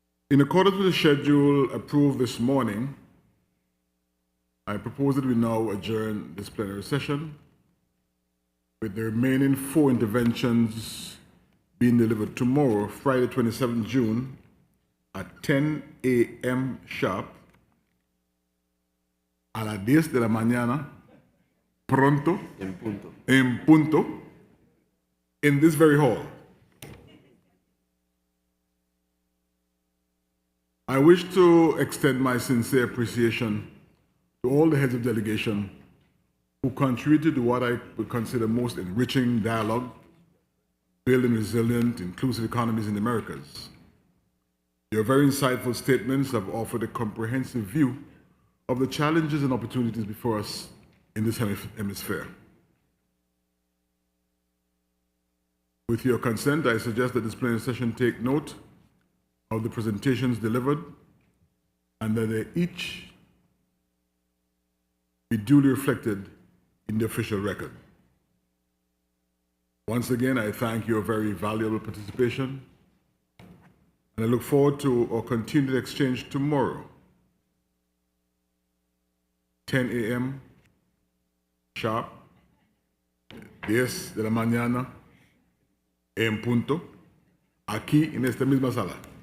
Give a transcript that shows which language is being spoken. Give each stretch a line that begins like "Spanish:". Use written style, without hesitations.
English: In accordance with the schedule approved this morning, I propose that we now adjourn this plenary session, with the remaining 4 interventions being delivered tomorrow, Friday, 27 June, at 10 a.m. sharp,
Spanish: a las 10 de la mañana, pronto, en punto,
English: in this very hall. I wish to extend my sincere appreciation to all the heads of delegation who contributed to what I would consider most enriching dialogue, building resilient, inclusive economies in the Americas. Your very insightful statements have offered a comprehensive view of the challenges and opportunities before us in this hemisphere. With your consent, I suggest that this plenary session take note of the presentations delivered and that they each be duly reflected in the official record. Once again, I thank your very valuable participation, and I look forward to our continued exchange tomorrow, 10 a.m. sharp,
Spanish: 10 de la mañana, en punto, aquí en esta misma sala.